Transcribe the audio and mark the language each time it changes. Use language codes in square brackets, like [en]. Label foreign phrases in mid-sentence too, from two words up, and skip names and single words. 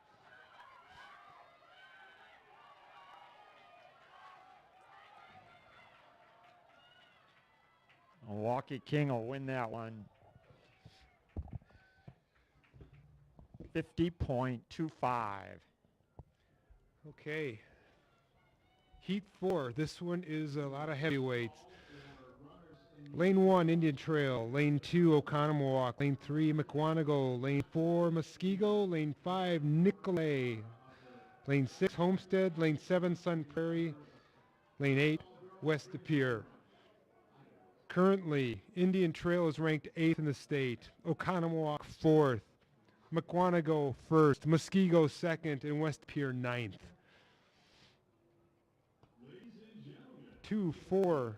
[en] Milwaukee King will win that one. 50.25. Okay. Heat 4. This one is a lot of heavyweights. Lane 1, Indian Trail. Lane 2, Oconomowoc. Lane 3, McWanago. Lane 4, Muskego. Lane 5, Nicolay. Lane 6, Homestead. Lane 7, Sun Prairie. Lane 8, West De Pere. Currently, Indian Trail is ranked 8th in the state. Oconomowoc 4th. McWanago 1st. Muskego 2nd. And West De Pere 9th. 2, 4.